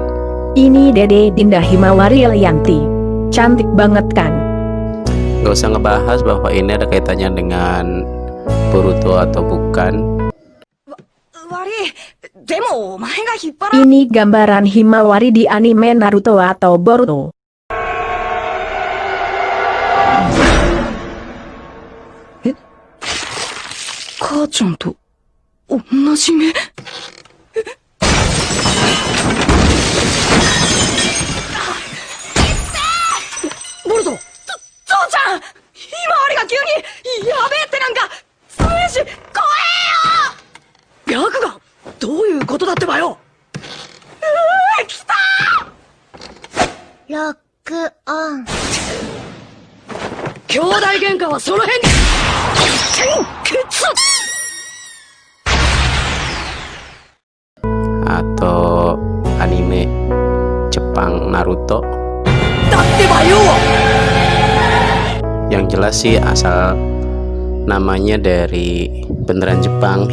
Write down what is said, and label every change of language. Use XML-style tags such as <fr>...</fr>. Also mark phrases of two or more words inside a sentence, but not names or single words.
<id>Ini Dede Dinda Himawari Elianti. Cantik banget kan? Gak usah ngebahas bahwa ini ada kaitannya dengan Boruto atau bukan. Ini gambaran Himawari di anime Naruto atau Boruto.</id> <ja>母ちゃんと同じ目。ボルト、父ちゃん、ひまわりが急にやべえってなんかステージ怖えよ。白眼、どういうことだってばよ。来たー。ロックオン。兄弟喧嘩はその辺で。決。</ja> <id>Atau anime Jepang Naruto. Yang jelas sih asal namanya dari beneran Jepang.</id>